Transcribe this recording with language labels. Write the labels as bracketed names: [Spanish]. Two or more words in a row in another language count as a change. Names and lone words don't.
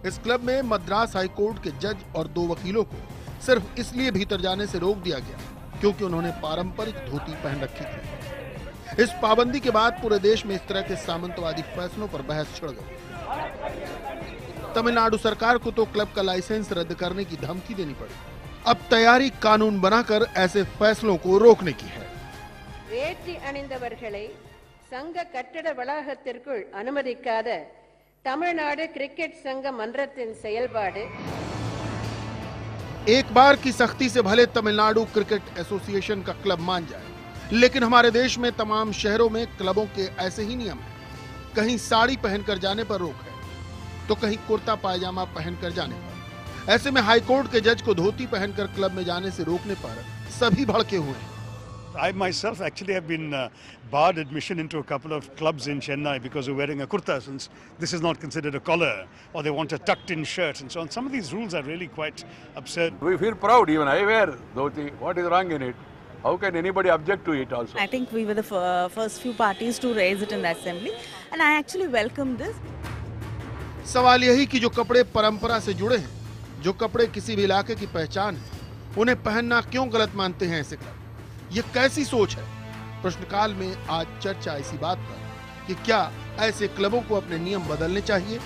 [Hindi] इस क्लब में मद्रास हाईकोर्ट के जज और 2 वकीलों को सिर्फ इसलिए भीतर जाने से रोक दिया गया क्योंकि उन्होंने पारंपरिक धोती पहन रखी थी। इस पाबंदी के बाद पूरे देश में इस तरह के सामंतवादी फैसलों पर बहस छिड़ गई। तमिलनाडु सरकार को तो क्लब का लाइसेंस रद्द करने की धमकी देनी पड़ी। अब तैयारी कानून बनाकर ऐसे फैसलों को रोकने की है। [Tamil] வேட்டி அணிந்தவர்களை சங்க கட்டட வளாகத்திற்குள் அனுமதிக்காத தமிழ்நாடு கிரிக்கெட் संघ மன்றத்தின் செயல்பாடு [Hindi] एक बार की सख्ती से भले तमिलनाडु क्रिकेट एसोसिएशन का क्लब मान जाए, लेकिन हमारे देश में तमाम शहरों में क्लबों के ऐसे ही नियम हैं। कहीं साड़ी पहनकर जाने पर रोक है, तो कहीं कुर्ता पायजामा पहनकर जाने पर। ऐसे में हाईकोर्ट के जज को धोती पहनकर क्लब में जाने से रोकने पर सभी भड़के हुए हैं। [English] I myself actually have been barred admission into a couple of clubs in Chennai because of wearing a kurta, since this is not considered a collar, or they want a tucked-in shirt and so on. Some of these rules are really quite absurd. We feel proud, even I wear dhoti. What is wrong in it? How can anybody object to it also? I think we were the first few parties to raise it in the assembly, and I actually welcome this. [Hindi] सवाल यही कि जो कपड़े परंपरा से जुड़े हैं, जो कपड़े किसी भी इलाके की पहचान है, उन्हें पहनना क्यों गलत मानते हैं ऐसे क्लब? ये कैसी सोच है? प्रश्नकाल में आज चर्चा इसी बात पर कि क्या ऐसे क्लबों को अपने नियम बदलने चाहिए?